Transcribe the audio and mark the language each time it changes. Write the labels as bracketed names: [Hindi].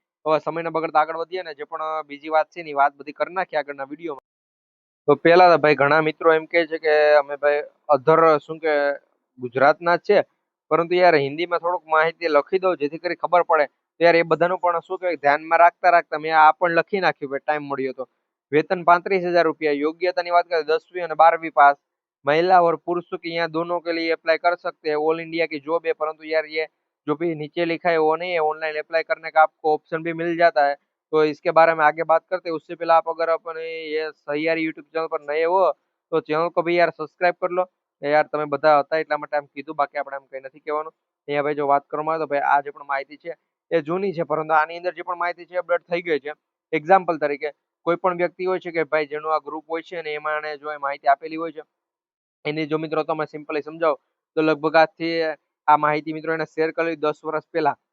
[Gujarati] હવે સમય ન બગડતા આગળ વધીએ ને જે પણ બીજી વાત છે એની વાત બધી કરી નાખીએ આગળના વિડીયોમાં. તો પેલા ભાઈ ઘણા મિત્રો એમ કે છે કે અમે ભાઈ અધર શું કે ગુજરાતના જ છે, પરંતુ યાર હિન્દીમાં થોડુંક માહિતી લખી દઉં જેથી કરી ખબર પડે. તો યાર એ બધાનું પણ શું કહેવાય ધ્યાનમાં રાખતા રાખતા મેં આ પણ લખી નાખ્યું ભાઈ, ટાઈમ મળ્યો તો. [Hindi] वेतन 35,000 रुपया। योग्यता की बात करें 10वीं और 12वीं पास। महिला और पुरुष की यहाँ दोनों के लिए अप्लाई कर सकते हैं। ऑल इंडिया की जॉब है, परंतु यार ये जो भी नीचे लिखा है वो नहीं है। ऑनलाइन अप्लाई करने का आपको ऑप्शन भी मिल जाता है। तो इसके बारे में आगे बात करते हैं। उससे पहले आप अगर अपने ये सहियारी यूट्यूब चैनल पर नए हो तो चैनल को भी यार सब्सक्राइब कर लो यार। [Gujarati] તમે બધા હતા એટલા માટે આમ કીધું, બાકી આપણે આમ કઈ નથી કહેવાનું. અહીંયા ભાઈ જો વાત કરવામાં આવે તો ભાઈ આ જે પણ માહિતી છે એ જૂની છે, પરંતુ આની અંદર જે પણ માહિતી છે અપડેટ થઈ ગઈ છે. એક્ઝામ્પલ તરીકે કોઈ પણ વ્યક્તિ હોય છે કે ભાઈ જેનું આ ગ્રુપ હોય છે ને એમાં જો માહિતી આપેલી હોય છે એની જો મિત્રો તમે સિમ્પલી સમજાવો તો લગભગ આજથી આ માહિતી મિત્રો એને શેર કરી 10 વર્ષ પહેલા.